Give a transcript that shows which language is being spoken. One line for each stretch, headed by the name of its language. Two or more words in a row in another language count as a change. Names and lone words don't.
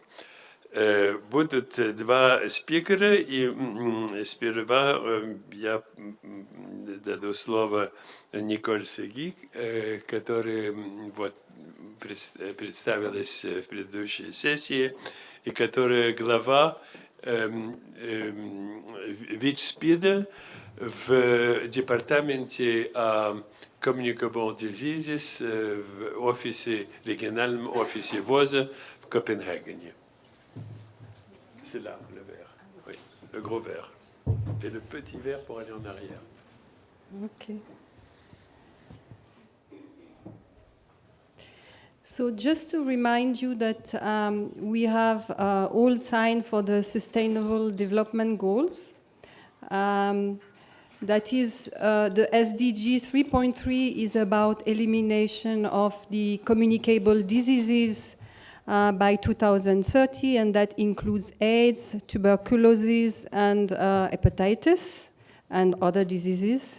Russian: Будут два спикера, и сперва я даду слово Nicole Seguy, которая вот представилась в предыдущей сессии, и которая глава ВИЧ-СПИДа в департаменте
English: Communicable Diseases
Russian: в офисе, региональном офисе ВОЗа в Копенгагене.
French: C'est là, le verre. Oui, le gros verre. Et le petit verre pour aller en arrière.
English: Okay. So just to remind you that we have all signed for the Sustainable Development Goals. That is, the SDG 3.3 is about elimination of the communicable diseases by 2030, and that includes AIDS, tuberculosis, and hepatitis, and other diseases.